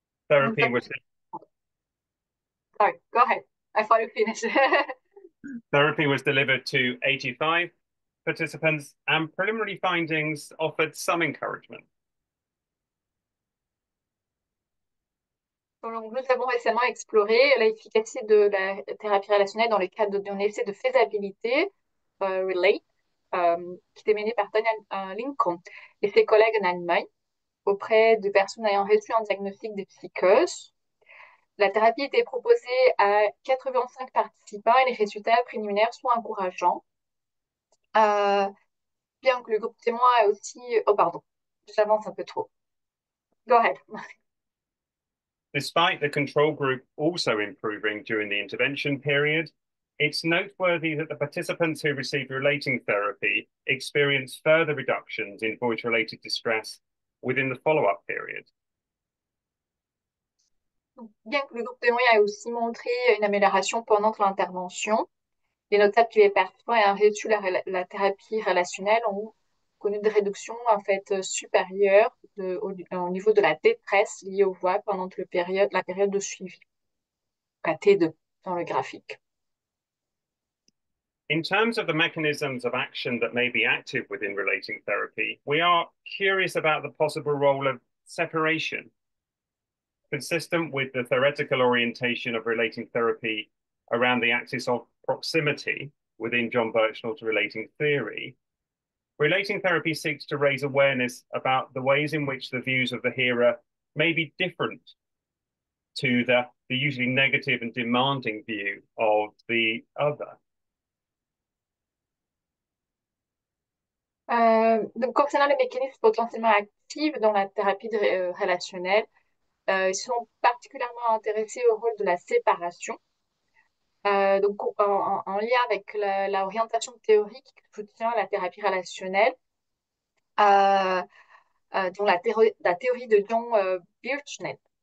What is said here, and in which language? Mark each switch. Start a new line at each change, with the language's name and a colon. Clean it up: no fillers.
English: Therapy was... Sorry, go ahead. I thought you finished. Therapy was delivered to 85 participants, and preliminary findings offered some encouragement.
French: Donc, nous avons récemment exploré l'efficacité de la thérapie relationnelle dans le cadre d'un essai de faisabilité, RELATE, qui était mené par Tanya Lincoln et ses collègues en Allemagne auprès de personnes ayant reçu un diagnostic de psychose. La thérapie était proposée à 85 participants et les résultats préliminaires sont encourageants. Bien que le groupe témoin a aussi... Oh, pardon, j'avance un peu trop.
English: Go ahead. Despite the control group also improving during the intervention period, it's noteworthy that the participants who received relating therapy experienced further reductions in voice-related distress within the follow-up period.
French: Donc, bien que le groupe témoin ait aussi montré une amélioration pendant l'intervention, les notables qui les participants ayant reçu la thérapie relationnelle ont connu des réductions en fait supérieures au niveau de la détresse liée aux voix pendant la période de suivi, à T2 dans le graphique.
English: In terms of the mechanisms of action that may be active within relating therapy, we are curious about the possible role of separation. Consistent with the theoretical orientation of relating therapy around the axis of proximity within John Birchnell's relating theory, relating therapy seeks to raise awareness about the ways in which the views of the hearer may be different to the usually negative and demanding view of the other.
French: Donc, concernant les mécanismes potentiellement actifs dans la thérapie relationnelle, ils sont particulièrement intéressés au rôle de la séparation. Donc, en lien avec l'orientation théorique qui soutient la thérapie relationnelle, dont la théorie de John Birchnet.